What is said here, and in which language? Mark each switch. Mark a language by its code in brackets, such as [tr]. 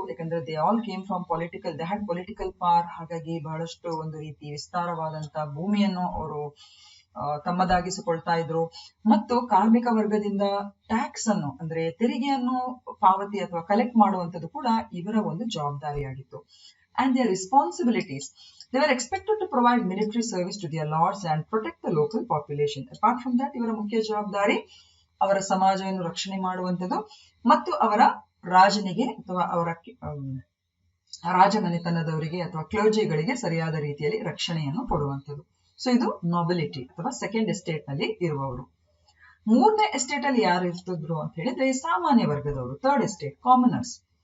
[kn] ಯಾಕಂದ್ರೆ [en] They all came from they had political power. [kn] ಹಾಗಾಗಿ ಬಹಳಷ್ಟು ಒಂದು ರೀತಿ ವಿಸ್ತಾರವಾದಂತ ಭೂಮಿಯನ್ನು ಅವರು ತಮ್ಮದಾಗಿಸಿಕೊಳ್ತಾ ಇದ್ರು. ಮತ್ತು ಕಾರ್ಮಿಕ ವರ್ಗದಿಂದ ಟ್ಯಾಕ್ಸ್ ಅನ್ನು ಅಂದ್ರೆ ತೆರಿಗೆಯನ್ನು ಪಾವತಿ ಅಥವಾ ಕಲೆಕ್ಟ್ ಮಾಡುವಂತದ್ದು ಕೂಡ ಇವರ ಒಂದು ಜವಾಬ್ದಾರಿಯಾಗಿತ್ತು. [en] And their responsibilities, they were expected to provide military service to their lords and protect the local population. Apart from that, [kn] ಇವರ ಮುಖ್ಯ ಜವಾಬ್ದಾರಿ ಅವರ ಸಮಾಜವನ್ನು ರಕ್ಷಣೆ ಮಾಡುವಂಥದ್ದು ಮತ್ತು ಅವರ ರಾಜನಿಗೆ ಅಥವಾ ಅವರ ರಾಜಮನೆತನದವರಿಗೆ ಅಥವಾ ಕ್ಲರ್ಜಿಗಳಿಗೆ ಸರಿಯಾದ ರೀತಿಯಲ್ಲಿ ರಕ್ಷಣೆಯನ್ನು ಕೊಡುವಂಥದ್ದು. ಸೊ ಇದು ನೊಬಿಲಿಟಿ ಅಥವಾ ಸೆಕೆಂಡ್ ಎಸ್ಟೇಟ್ ನಲ್ಲಿ ಇರುವವರು. ಮೂರನೇ ಎಸ್ಟೇಟ್ ಅಲ್ಲಿ ಯಾರು ಇರ್ತಿದ್ರು ಅಂತ ಹೇಳಿದ್ರೆ ಸಾಮಾನ್ಯ ವರ್ಗದವರು, ಥರ್ಡ್ ಎಸ್ಟೇಟ್, ಕಾಮನರ್ಸ್.